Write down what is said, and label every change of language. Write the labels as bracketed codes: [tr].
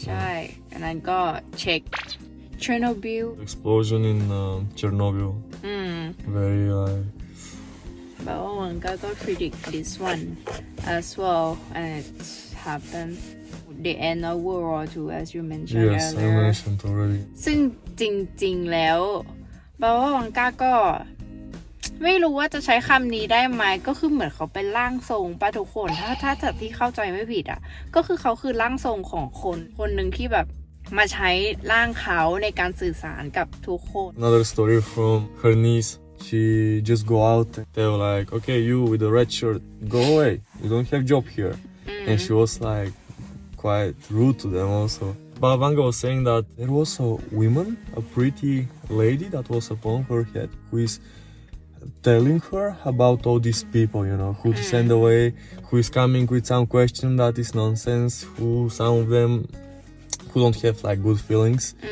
[th] ใช่อันนั้นก็เช็ค Chernobyl [en] explosion in Chernobyl very but one guy got predict this one as well and it happened the end of World War II as you mentioned yes earlier. I mentioned already [th] ซึ่งจริงๆแล้วบาวังกาก็ไม่รู้ว่าจะใช้คำนี้ได้ไหมก็คือเหมือนเขาเป็นร่างทรงป่ะทุกคนถ้าจากที่เข้าใจไม่ผิดอ่ะก็คือเขาคือร่างทรงของคนหนึ่งที่แบบมาใช้ร่างเขาในการสื่อสารกับทุกคน [en] Another story from her niece she just go out and tell like okay you with the red shirt go away you don't have job here and she was like quite rude to them also Bavanga was saying that there was a woman a pretty lady that was upon her head who is telling her about all these people, you know, who to send away, who is coming with some question that is nonsense, who some of them who don't have like good feelings.